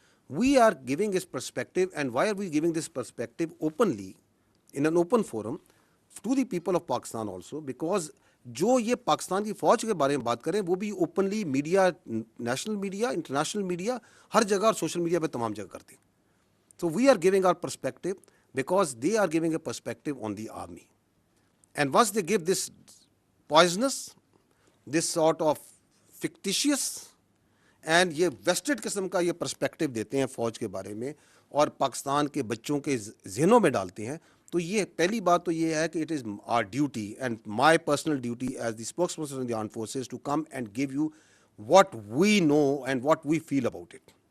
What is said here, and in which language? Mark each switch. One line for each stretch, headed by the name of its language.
English: we are giving this perspective, and why are we giving this perspective openly in an open forum to the people of Pakistan also, because
Urdu: جو یہ پاکستان کی فوج کے بارے میں بات کریں وہ بھی openly media, national media, international media, ہر جگہ اور سوشل میڈیا پہ تمام جگہ کرتے ہیں.
English: So we are giving our perspective because they are giving a perspective on the army. And once they give this poisonous, this sort of fictitious and
Urdu: یہ vested قسم کا یہ پرسپیکٹیو دیتے ہیں فوج کے بارے میں اور پاکستان کے بچوں کے ذہنوں میں ڈالتے ہیں, تو یہ پہلی بات تو یہ ہے کہ
English: It is our duty and my personal duty as the spokesperson of the armed forces to come and give you what we know and what we feel about it.